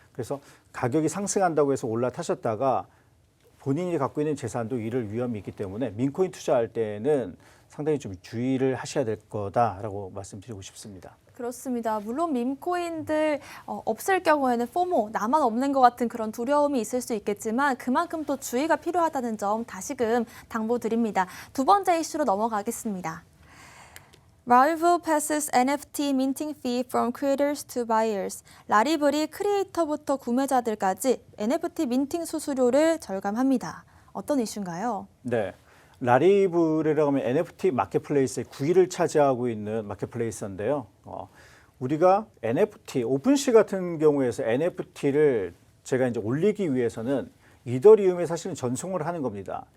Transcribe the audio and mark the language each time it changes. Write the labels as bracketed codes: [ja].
[ko] 그래서 가격이 상승한다고 해서 올라타셨다가 본인이 갖고 있는 재산도 잃을 위험이 있기 때문에 민코인 투자할 때는 상당히 좀 주의를 하셔야 될 거다라고 말씀드리고 싶습니다. 그렇습니다. 물론 밈코인들 없을 경우에는 포모, 나만 없는 것 같은 그런 두려움이 있을 수 있겠지만 그만큼 또 주의가 필요하다는 점 다시금 당부드립니다. 두 번째 이슈로 넘어가겠습니다. [en] Rarible passes NFT minting fee from creators to buyers. [ko] 라리블이 크리에이터부터 구매자들까지 NFT 민팅 수수료를 절감합니다. 어떤 이슈인가요? 네. 라리블이라고 하면 NFT 마켓플레이스의 9위를 차지하고 있는 마켓플레이스인데요. 우리가 NFT, 오픈시 같은 경우에서 NFT를 제가 이제 올리기 위해서는 이더리움에 사실은 전송을 하는 겁니다.